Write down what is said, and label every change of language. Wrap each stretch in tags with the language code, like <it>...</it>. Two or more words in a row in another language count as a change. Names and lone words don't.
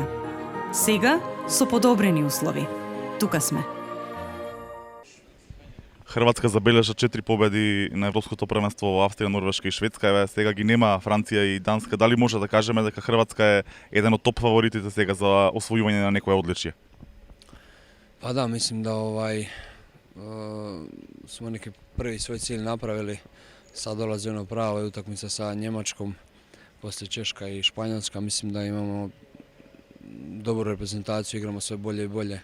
<mk>Сега со подобрени услови. Тука сме. Хрватска забележа 4 победи на Европското првенство во Австрија, Норвешка и Шведска. Еве сега ги нема Франција и Данска. Дали може да кажеме дека Хрватска е еден од топ фаворитите сега за освојување на некое одличие?</mk> <hr>Pa da, mislim da smo neki prvi svoj cilj napravili. Sad dolazi ono pravo utakmica sa Njemačkom, poslije Češka i Španjolska. Mislim da imamo dobru reprezentaciju, igramo sve bolje i bolje.</hr>